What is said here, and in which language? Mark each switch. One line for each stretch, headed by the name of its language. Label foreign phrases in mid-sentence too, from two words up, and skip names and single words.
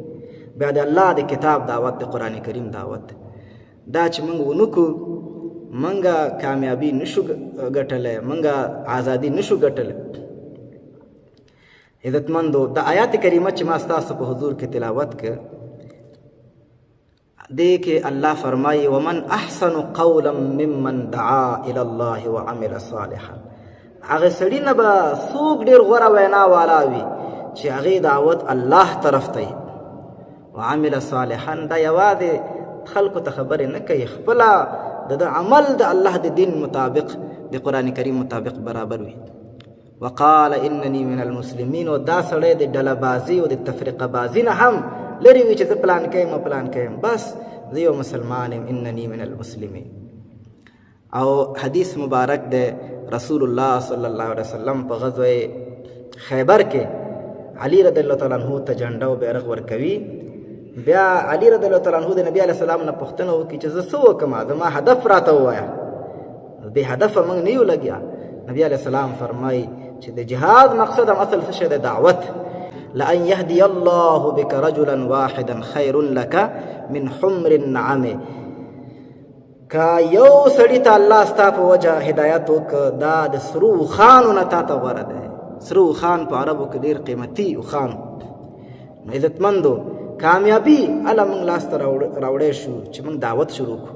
Pashto: بیا د الله د کتاب دعوت، د قرآن کریم دعوت، دا چې موږ ونه کړو، موږ کامیابي نشو ګټلی، موږ ازادي نشو ګټلی. عزتمندو، د آیات کریمه چې ما ستاسو په حضور کې تلاوت کړ، دې کې الله فرمایي
Arabic: ومن احسن قولا ممن دعا الى الله وعمل صالحا.
Pashto: هغه سړي نه به څوک ډېر غوره وینا والا وي چې هغې دعوت الله طرف ته وي.
Arabic: وعمل صالحا،
Pashto: دا یوازې خلکو ته خبرې نه کوي، خپله د عمل د الله د دین مطابق، د قرآن کریم مطابق برابر وي.
Arabic: وقال انني من المسلمین،
Pashto: او دا سړی د ډله بازي او د تفریقه بازي نه هم لري وي چې زه پلان کوم پلان کوم، بس زه یو مسلمان یم،
Arabic: انني من المسلمین.
Pashto: او حدیث مبارک د رسول الله
Arabic: صلی الله علیه وسلم
Pashto: په غزوه خیبر کې علي
Arabic: رضی الله تعالی عنہ
Pashto: ته جنډه او بیرغ ورکوي. بیا علي
Arabic: رضی الله تعالی عنہ
Pashto: د نبی
Arabic: علیه السلام
Pashto: نه پوښتنه وکړي چې زه څه وکړم، زما هدف راته ووایه، بې هدفه موږ نه یو لګیا. نبی
Arabic: علیه السلام
Pashto: فرمایي چې د جهاد مقصد هم اصل څه شی دی؟ دعوت.
Arabic: لأن يهدي الله بك رجلا واحدا خير لك من حمر النعم.
Pashto: که یو سړي ته الله ستا په وجه هدایت وکړه، دا د سرو اوښانو نه تا ته غوره دی. سرو اوښان په عربو کې ډېر قیمتي اوښان. نو عزتمندو، کامیابي هله موږ لاسته راوړی شو چې موږ دعوت شروع کړو.